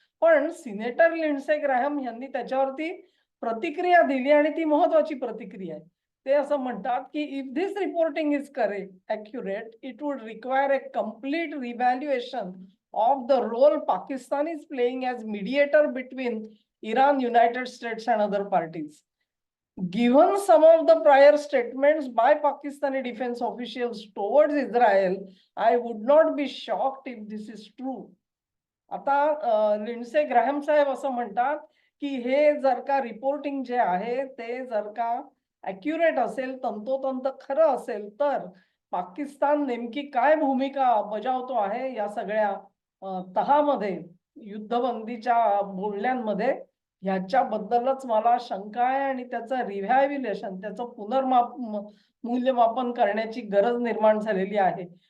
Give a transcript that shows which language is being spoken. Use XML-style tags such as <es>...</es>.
<mr>पण senator Lindsey Graham यांनी त्याच्यावरती प्रतिक्रिया दिली आणि ती महत्वाची प्रतिक्रिया आहे. ते असं म्हणतात, की</mr> <en>If this reporting is correct accurate, it would require a complete revaluation of the role Pakistan is playing as mediator between Iran, United States and other parties. Given some of the prior statements by Pakistani defense officials towards Israel, I would not be shocked if this is true.</en> <mr>आता Lindsey Graham साहेब असं म्हणतात, की हे जर का reporting जे आहे ते जर का ॲक्युरेट असेल, तंतोतंत खरं असेल, तर पाकिस्तान नेमकी काय भूमिका बजावतो आहे या सगळ्या तहामध्ये, युद्धबंदीच्या बोलण्यांमध्ये, ह्याच्याबद्दलच मला शंका आहे आणि त्याचं रिव्हॅल्युएशन, त्याचं मूल्यमापन करण्याची गरज निर्माण झालेली आहे.</mr>